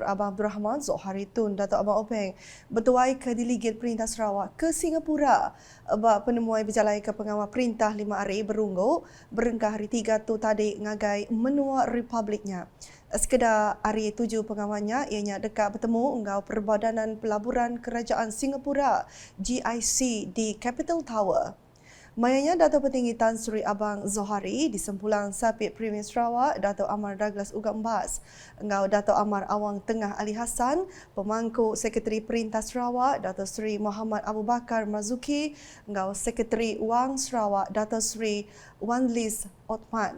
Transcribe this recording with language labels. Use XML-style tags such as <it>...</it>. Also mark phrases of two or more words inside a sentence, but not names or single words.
<iba>Abang Abdul Rahman Zohari Tun Datuk Abang Openg bertuai ke Delegate Perintah Sarawak ke Singapura. Penemuan berjalai ke pengawal perintah 5 hari berunggu berengkah hari 3 tu tadi ngagai menua republiknya. Sekedar hari 7 pengawalnya ianya dekat bertemu engkau Perbadanan Pelaburan Kerajaan Singapura GIC di Capital Tower. Mayanya Datuk Petinggi Tan Sri Abang Zohari di sempulang Sapit Premier Sarawak Datuk Amar Douglas Uga Mbas. Engkau Datuk Amar Awang Tengah Ali Hassan, Pemangku Sekretari Perintah Sarawak Datuk Sri Muhammad Abu Bakar Marzuki, engkau Sekretari Wang Sarawak Datuk Sri Wanlis Othman.</iba>